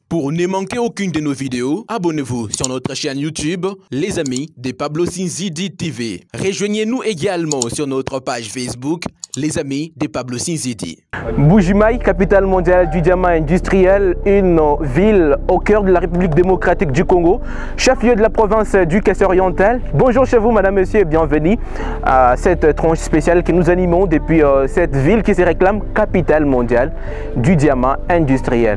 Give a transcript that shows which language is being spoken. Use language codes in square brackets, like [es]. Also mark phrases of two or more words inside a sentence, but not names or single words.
[fr] Pour ne manquer aucune de nos vidéos, abonnez-vous sur notre chaîne YouTube, les amis de Pablo Sinzidi TV. Rejoignez-nous également sur notre page Facebook, les amis de Pablo Sinzidi. Mbuji-Mayi, capitale mondiale du diamant industriel, une ville au cœur de la République démocratique du Congo, chef-lieu de la province du Kassai-Oriental. Bonjour chez vous, madame, monsieur, et bienvenue à cette tranche spéciale que nous animons depuis cette ville qui se réclame capitale mondiale du diamant industriel.